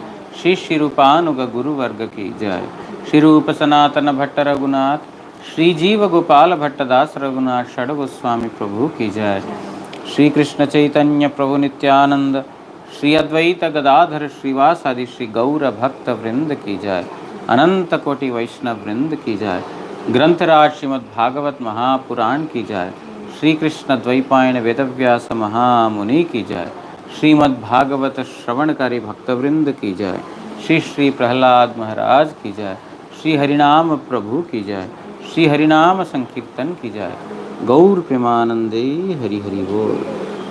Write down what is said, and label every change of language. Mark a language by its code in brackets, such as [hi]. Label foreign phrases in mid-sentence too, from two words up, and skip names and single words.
[hi] Shri Shri Rupanuga Guru Varga ki Jai. Shri Rupa Sanatana Bhatta Raghunath Shri Jiva Gopala Bhattadas Raghunath Shada Goswami Prabhu ki Jai. Shri Krishna Chaitanya Prabhu Nityananda Shri Advaita Gadadhar Srivasadi Shri Gaura Bhakta Vrinda ki Jai. अनंत कोटि वैष्णव वृंद की जाय. ग्रंथराज श्रीमद् भागवत महापुराण की जाय. श्री कृष्ण द्वैपायन वेदव्यास महामुनि की जाय. श्रीमद् भागवत श्रवणकारी भक्तवृंद की जाय. श्री श्री प्रहलाद महाराज की जाय. श्री हरिनाम प्रभु की जाय. श्री हरिनाम संकीर्तन की जाय. [bn] গৌর প্রেমানন্দে হরি হরি বোল.